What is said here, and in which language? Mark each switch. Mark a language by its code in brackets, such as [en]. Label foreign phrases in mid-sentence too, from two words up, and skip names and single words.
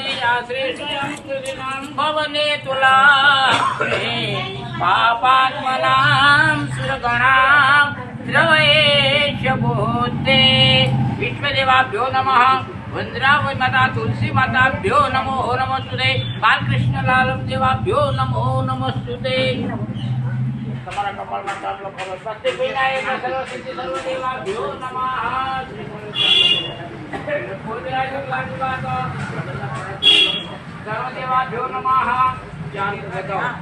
[sa] आश्रय स्वयं कृतिनां भवने तुला पापात्मनां सुरगणां द्रवयेश भूते। विश्वदेवाभ्यो नमः। वंदनावै माता तुलसी माताभ्यो नमो नमस्तुते। बालकृष्ण लालम देवाभ्यो नमो नमस्तुते। [gu] તમારા કપાળમાં ચાપ લખો। [sa] સ્વસ્તિ વિનાયક સર્વસિદ્ધિ સર્વદેવાભ્યો નમઃ। સર્વદેવાભ્યો નમઃ। [hi] ચાર बताओ।